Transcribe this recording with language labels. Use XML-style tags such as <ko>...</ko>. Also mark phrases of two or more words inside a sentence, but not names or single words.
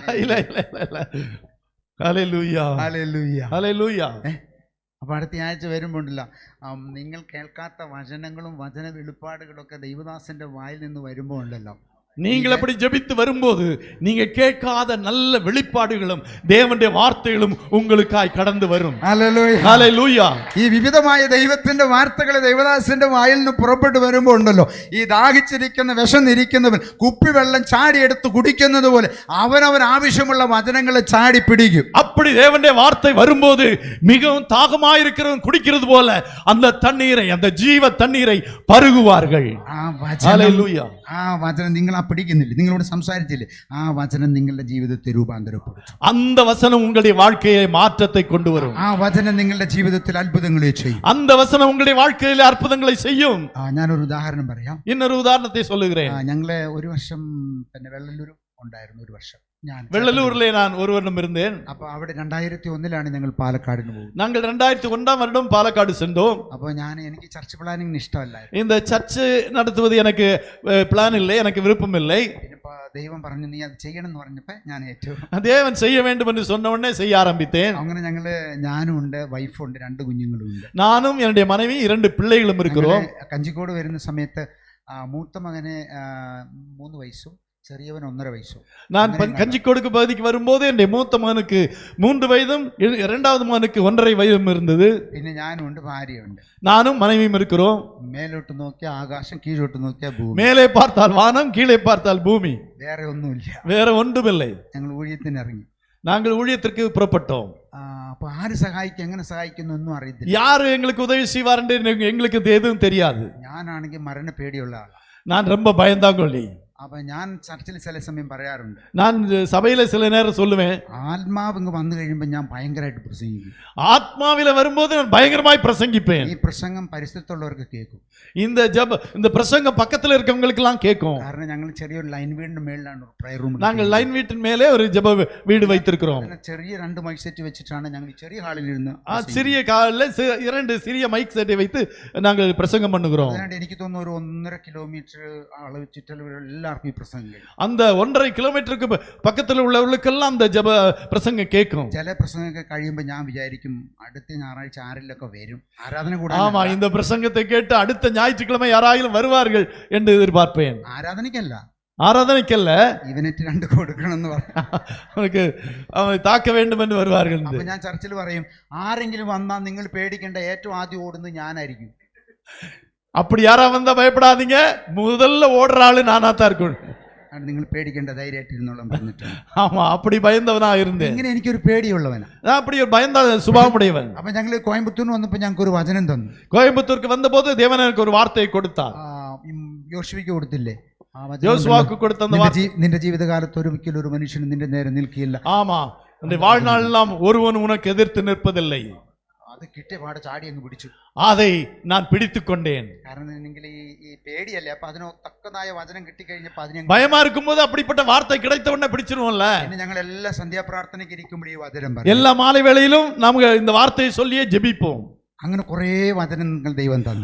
<ta>இல்ல இல்ல இல்ல.</ta> <ml>ഹല്ലേലൂയ. ഹല്ലേലൂയ. ഹല്ലേലൂയ. അപ്പോൾ അടുത്ത ആഴ്ച വരുമ്പോണ്ടല്ല, നിങ്ങൾ കേൾക്കാത്ത വചനങ്ങളും വചന വെളിപ്പാടുകളൊക്കെ ദൈവദാസന്റെ വായിൽ നിന്ന് വരുമ്പോൾ ഉണ്ടല്ലോ,</ml> <ta>நீங்கள் அப்படி ஜெபித்து வரும்போது நீங்க கேட்காத நல்ல வெளிப்பாடுகளும் தேவனுடைய வார்த்தைகளும் உங்களுக்காய் கடந்து வரும்.</ta> <ml>ഹല്ലേലൂയ.</ml> <ta>ஹல்லேலூயா.</ta> <ml>ഈ വിവിധമായ ദൈവത്തിന്റെ വാർത്തകൾ ദൈവദാസന്റെ വായിൽ നിന്ന് പുറപ്പെട്ടു വരുമ്പോൾ ഉണ്ടല്ലോ, ഈ ദാഹിച്ചിരിക്കുന്ന വിശന്നിരിക്കുന്നവൻ കുപ്പിവെള്ളം ചാടിയെടുത്ത് കുടിക്കുന്നത് പോലെ അവനവൻ ആവശ്യമുള്ള വചനങ്ങളെ ചാടി പിടിക്കും.</ml> <ta>அப்படி தேவனுடைய வார்த்தை வரும்போது மிகவும் தாகமாயிருக்கிறவன் குடிக்கிறது போல அந்த தண்ணீரை, அந்த ஜீவ தண்ணீரை பருகுவார்கள். ஹல்லேலூயா.</ta> <ml>ആ വചനം നിങ്ങൾ പിടിക്കുന്നില്ല, നിങ്ങളോട് സംസാരിച്ചില്ലേ, ആ വചനം നിങ്ങളുടെ ജീവിതത്തെ രൂപാന്തരപ്പെടുത്തും.</ml> <ta>அந்த வசனம் உங்களுடைய வாழ்க்கையை மாற்றத்தை கொண்டு வரும்.</ta> <ml>ആ വചനം നിങ്ങളുടെ ജീവിതത്തിൽ അത്ഭുതങ്ങളെ ചെയ്യും.</ml> <ta>அந்த வசனம் உங்களுடைய வாழ்க்கையில அற்புதங்களை செய்யும்.</ta> <ml>ഞാനൊരു ഉദാഹരണം പറയാം.</ml> <ta>இன்னொரு உதாரணத்தை சொல்லுகிறேன்.</ta> <ml>ഞങ്ങളെ ഒരു വർഷം പിന്നെ വെള്ളല്ലൂർ ഉണ്ടായിരുന്നു. ഒരു വർഷം ഞാൻ</ml> <ta>வெள்ளலூர்ல நான் ஒரு வருடம் இருந்தேன்.</ta> <ml>അപ്പൊ അവിടെ 2001 ഞങ്ങൾ പാലക്കാടിന് പോകും.</ml> <ta>நாங்கள் 2001 வருடம் பாலக்காடு சென்றோம்.</ta> <ml>അപ്പൊ എനിക്ക്</ml> <en>church planning</en> <ml>ഇഷ്ടമല്ലായിരുന്നു.</ml> <ta>இந்த சர்ச் நடத்துவது எனக்கு பிளான் இல்லை, எனக்கு விருப்பம் இல்லை.</ta> <ml>ദൈവം പറഞ്ഞു നീ അത് ചെയ്യണം എന്ന് പറഞ്ഞപ്പോ ഞാൻ ഏറ്റവും</ml> <ta>தேவன் செய்ய வேண்டும் என்று சொன்ன உடனே செய்ய ஆரம்பித்தேன்.</ta> <ml>അങ്ങനെ ഞങ്ങള് ഞാനും ഉണ്ട്, വൈഫുണ്ട്, 2 കുഞ്ഞുങ്ങളും ഉണ്ട്.</ml> <ta>நானும் என்னுடைய மனைவி 2 பிள்ளைகளும் இருக்கிறோம்.</ta> <ml>കഞ്ചിക്കോട് വരുന്ന സമയത്ത് മൂത്ത മകന് 3 വയസ്സും ചെറിയവൻ 1.5 വയസ്സോ.</ml> <ta>நான் கஞ்சி கொடுக்க பகுதிக்கு வரும்போது என் மூத்த மகனுக்கு 3 வயதும் இரண்டாவது மகனுக்கு 1.5 வயதும் இருந்தது.</ta> <ml>പിന്നെ ഞാനുണ്ട്, ഭാര്യയുണ്ട്.</ml> <ta>நானும் மனைவியும் இருக்கிறோம்.</ta> <ml>മേലോട്ട് നോക്കിയാൽ ആകാശം, കീഴോട്ട് നോക്കിയാൽ ഭൂമി.</ml> <ta>மேலே பார்த்தால் வானம், கீழே பார்த்தால் பூமி,</ta> <ml>വേറെ ഒന്നുമില്ല.</ml> <ta>வேற ஒன்றுமில்லை.</ta> <ml>ഞങ്ങൾ ഊഴിയത്തിന് ഇറങ്ങി.</ml> <ta>நாங்கள் ஊழியத்திற்கு புறப்பட்டோம்.</ta> <ml>അപ്പൊ ആര് സഹായിക്കും, എങ്ങനെ സഹായിക്കുന്നു ഒന്നും അറിയത്തില്ല.</ml> <ta>யாரு எங்களுக்கு உதவி செய்வார் என்று எங்களுக்கு எதுவும் தெரியாது.</ta> <ml>ഞാനാണെങ്കിൽ മരണ പേടിയുള്ള ആളാണ്.</ml> <ta>நான் ரொம்ப பயந்தாங்கொள்ளி.</ta> <ml>അപ്പൊ ഞാൻ ചർച്ചിൽ ചില സമയം പറയാറുണ്ട്,</ml> <ta>நான் சபையில சில நேரம் சொல்லுவேன்,</ta> <ml>ആത്മാവ് ഇങ്ങ് വന്നു കഴിയുമ്പോൾ ഞാൻ ഭയങ്കരമായിട്ട് പ്രസംഗിക്കും.</ml> <ta>ஆத்மாவில வரும்போது நான் பயங்கரமாய் பிரசங்கிப்பேன்.</ta> <ml>ഈ പ്രസംഗം പരിസരത്തുള്ളവർക്ക് കേൾക്കും.</ml> <ta>இந்த பிரசங்கம் பக்கத்துல இருக்கவங்களுக்கு எல்லாம் கேட்கும்.</ta> <ml>കാരണം ഞങ്ങൾ ചെറിയൊരു ലൈൻ വീടിന്റെ മേളിലാണ്</ml> <en>prayer room.</en> <ta>நாங்கள் லைன் வீட்டின் மேலே ஒரு ஜெப வீடு வைத்திருக்கிறோம்.</ta> <ml>ചെറിയ 2</ml> <en>mike set</en> <ml>വെച്ചിട്ടാണ് ഞങ്ങൾ ഈ ചെറിയ ഹാളിൽ ഇരുന്ന്</ml> <ta>சிறிய காலில் 2 சிறிய</ta> <en>mic set</en> <ta>வைத்து நாங்கள் பிரசங்கம் பண்ணுகிறோம்.</ta> <ml>അതുകൊണ്ട് എനിക്ക് തോന്നുന്നു ഒരു 1.5 കിലോമീറ്റർ അളവ് ചുറ്റളവ് എല്ലാവർക്കും ഈ പ്രസംഗം കേൾക്കും.</ml> <ta>அந்த 1.5 கிலோமீட்டருக்கு பக்கத்துல உள்ளவர்களுக்கெல்லாம் அந்த ஜெப பிரசங்கம் கேட்கும்.</ta> <ml>ചില പ്രസംഗമൊക്കെ കഴിയുമ്പോൾ ഞാൻ വിചാരിക്കും അടുത്ത ഞായറാഴ്ച ആരെങ്കിലൊക്കെ വരും ആരാധന കൂടാൻ.</ml> <ta>ஆமா, இந்த பிரசங்கத்தை கேட்டு அடுத்த ஞாயிற்றுக்கிழமை யாராயிலும் வருவார்கள் என்று எதிர்பார்ப்பேன்.</ta> <ml>ആരാധനയ്ക്കല്ല,</ml> <ta>ஆராதனைக்கல்ல,</ta> <ml>ഇവനെറ്റ് 2 കൊടുക്കണം എന്ന് പറഞ്ഞു</ml> <ta>அவனுக்கு அவனை தாக்க வேண்டும் என்று வருவார்கள்.</ta> <ml>അപ്പൊ ഞാൻ ചർച്ചിൽ പറയും, ആരെങ്കിലും വന്നാൽ നിങ്ങൾ പേടിക്കേണ്ട, ഏറ്റവും ആദ്യം ഓടുന്നത് ഞാനായിരിക്കും.</ml> <ta>அப்படி யாரா வந்தா பயப்படாதீங்க, முதல்ல ஓடுற ஆளு நானா தான் இருக்கும்.</ta> <ml>നിങ്ങൾ പേടിക്കേണ്ട, ധൈര്യമായിട്ടിരുന്നോളാം പറഞ്ഞിട്ട്.</ml> <ta>ஆமா, அப்படி பயந்தவனா இருந்தேன்.</ta> <ml>ഇങ്ങനെ എനിക്കൊരു പേടിയുള്ളവനാ.</ml> <ta>நான் அப்படி ஒரு பயந்த சுபாவமுடையவன்.</ta> <ml>അപ്പൊ ഞങ്ങൾ കോയമ്പത്തൂരിന് വന്നപ്പോൾ ഞങ്ങൾക്ക് ഒരു വചനം തന്നു.</ml> <ta>கோயம்புத்தூருக்கு வந்தபோது தேவன் எனக்கு ஒரு வார்த்தையை கொடுத்தார்.</ta> <ml>യോശുവയ്ക്ക് കൊടുത്തില്ലേ?</ml> <ta>யோசுவாவுக்கு கொடுத்த அந்த வார்த்தை,</ta> <ml>നിന്റെ ജീവിതകാലത്ത് ഒരിക്കലും ഒരു മനുഷ്യൻ നിന്റെ നേരെ നിൽക്കില്ല.</ml> <ta>ஆமா, இந்த வாழ்நாள் எல்லாம் ஒருவன் உனக்கு எதிர்த்து நிற்பதில்லை.</ta> <ml>അത് കിട്ടിയ പാടെ ചാടി അങ്ങ് പിടിച്ചു.</ml> <ta>அதை நான் பிடித்து கொண்டேன்.</ta> <ml>കാരണം നിങ്ങൾ ഈ പേടിയല്ലേ, അപ്പൊ അതിന് തക്കതായ വചനം കിട്ടിക്കഴിഞ്ഞപ്പോ അതിനെ</ml> <ta>பயமா இருக்கும்போது அப்படிப்பட்ட வார்த்தை கிடைத்த உடனே பிடிச்சிருவோம்ல.</ta> <ml>പിന്നെ ഞങ്ങൾ എല്ലാ സന്ധ്യാപ്രാർത്ഥനയ്ക്ക് ഇരിക്കുമ്പോൾ ഈ വചനം പറയും.</ml> <ta>எல்லா மாலை வேளையிலும் நமக்கு இந்த வார்த்தையை சொல்லியே ஜெபிப்போம்.</ta> <ml>അങ്ങനെ കുറേ വചനങ്ങൾ ദൈവം തന്നു.</ml>